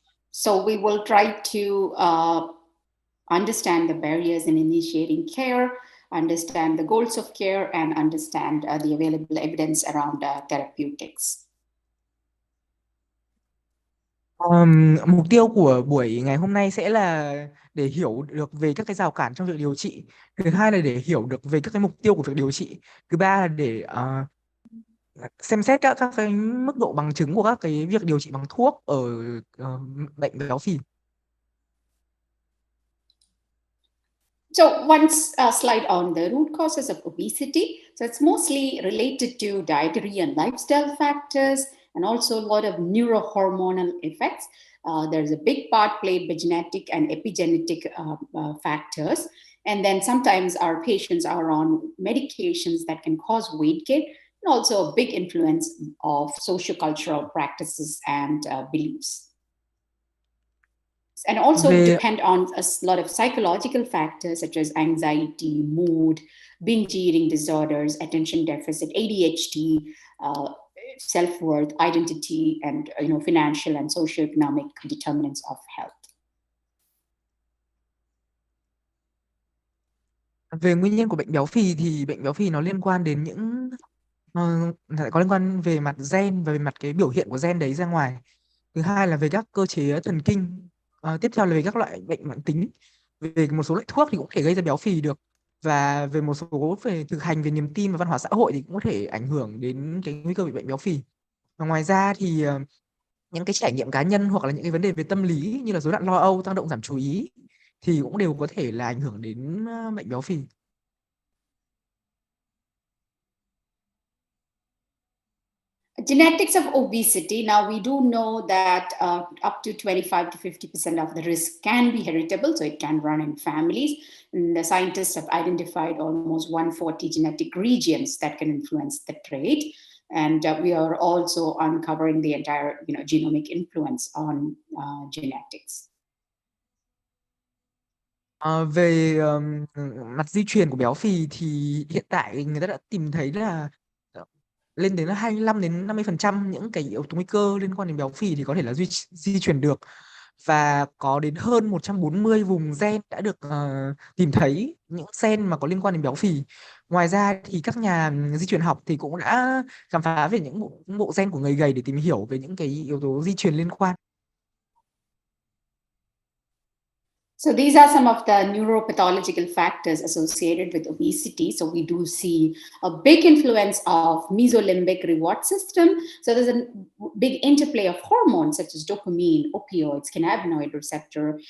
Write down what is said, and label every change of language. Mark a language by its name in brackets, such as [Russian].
[English] So we will try to understand the barriers in initiating care, understand the goals of care, and understand the available evidence around therapeutics. [Vietnamese] Mục tiêu của buổi ngày hôm nay sẽ là để hiểu được về các cái rào cản trong việc điều trị. Thứ hai là để hiểu được về các cái mục tiêu của việc điều trị. Thứ ba là để xem xét các cái mức độ bằng chứng của các cái việc điều trị bằng thuốc ở bệnh béo phì. [English] So one slide on the root causes of obesity. So it's mostly related to dietary and lifestyle factors, and also a lot of neurohormonal effects. There's a big part played by genetic and epigenetic factors. And then sometimes our patients are on medications that can cause weight gain, and also a big influence of sociocultural practices and beliefs. And also depend on a lot of psychological factors such as anxiety, mood, binge eating disorders, attention deficit, ADHD, self-worth, identity, and financial and socioeconomic determinants of health. [Vietnamese] Về nguyên nhân của bệnh béo phì thì bệnh béo phì nó liên quan đến những có liên quan về mặt gen và về mặt cái biểu hiện của gen đấy ra ngoài. Thứ hai là về các cơ chế thần kinh. Tiếp theo là về các loại bệnh mãn tính. Về một số loại thuốc thì cũng có thể gây ra béo phì được. Và về một số về thực hành về niềm tin và văn hóa xã hội thì cũng có thể ảnh hưởng đến cái nguy cơ bị bệnh béo phì. Và ngoài ra thì những cái trải nghiệm cá nhân hoặc là những cái vấn đề về tâm lý như là rối loạn lo âu, tăng động giảm chú ý thì cũng đều có thể là ảnh hưởng đến bệnh béo phì. [English] Genetics of obesity. Now, we do know that up to 25 to 50% of the risk can be heritable, so it can run in families. And the scientists have identified almost 140 genetic regions that can influence the trait. And we are also uncovering the entire genomic influence on genetics. [Vietnamese] Về mặt di truyền của béo phì thì hiện tại người ta đã tìm thấy là lên đến 25 đến 50% những cái yếu tố nguy cơ liên quan đến béo phì thì có thể là di truyền được, và có đến hơn 140 vùng gen đã được tìm thấy những gen mà có liên quan đến béo phì. Ngoài ra thì các nhà di truyền học thì cũng đã khám phá về những bộ gen của người gầy để tìm hiểu về những cái yếu tố di truyền liên quan. [English] So these are some of the neuropathological factors associated with obesity. So we do see a big influence of mesolimbic reward system. So there's a big interplay of hormones such as dopamine, opioids, cannabinoid receptor.